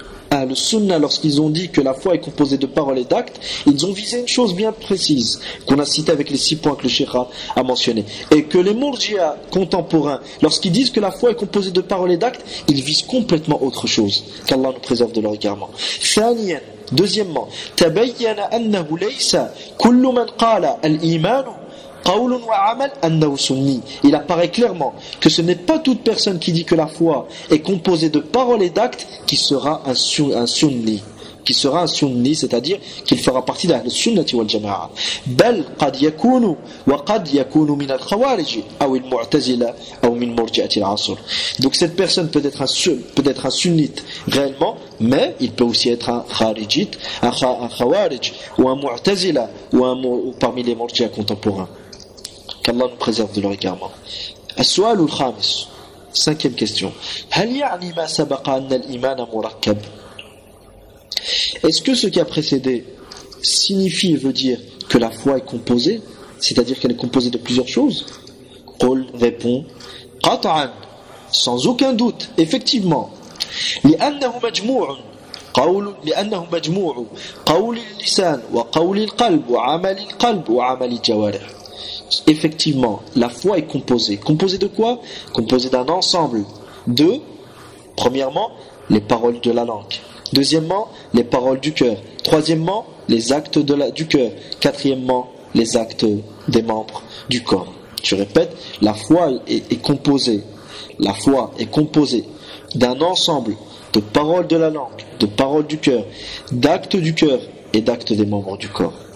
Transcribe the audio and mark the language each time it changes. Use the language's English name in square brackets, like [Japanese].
[French] Ahle Sunna, lorsqu'ils ont dit que la foi est composée de paroles et d'actes, ils ont visé une chose bien précise, qu'on a citée avec les six points que le Cheikh a mentionné. Et que les Murji'a contemporains, lorsqu'ils disent que la foi est composée de paroles et d'actes, ils visent complètement autre chose. Qu'Allah nous préserve de leur égarement. Deuxièmement, [Arabic] تبين أنه ليس كل من قال الإيمان قول وعمل أنه سني. [French] Il apparaît clairement que ce n'est pas toute personne qui dit que la foi est composée de paroles et d'actes qui sera un sunni, qui sera un sunni, c'est-à-dire qu'il fera partie de la sunnati wal jamaa. [Arabic] بل قد يكون وقد يكون من الخوارج أو المعتزلة أو من مرجئة العصر. [French] Donc cette personne peut être un sunnite réellement, mais il peut aussi être un kharijit, un khawarij, ou un mu'tazila, ou parmi les murji'a contemporains. Qu'Allah nous préserve de leur égarement. [Arabic] As-su'al al-khamis. [French] Cinquième question. [Arabic] Hal ya'ni ma sabaqa anna al-iman murakkab. [French] Est-ce que ce qui a précédé signifie et veut dire que la foi est composée, c'est-à-dire qu'elle est composée de plusieurs choses? Qul répond. Qat'an. Sans aucun doute, effectivement. [Arabic] لأنه مجموع قول لأنه مجموع قول اللسان وقول القلب وعمل القلب وعمل الجوارح. [French] Effectivement, la foi est composée. Composée de quoi? Composée d'un ensemble de, premièrement, les paroles de la langue. Deuxièmement, les paroles du cœur. Troisièmement, les actes du cœur. Quatrièmement, les actes des membres du corps. Je répète, la foi est composée. La foi est composée d'un ensemble de paroles de la langue, de paroles du cœur, d'actes du cœur et d'actes des membres du corps.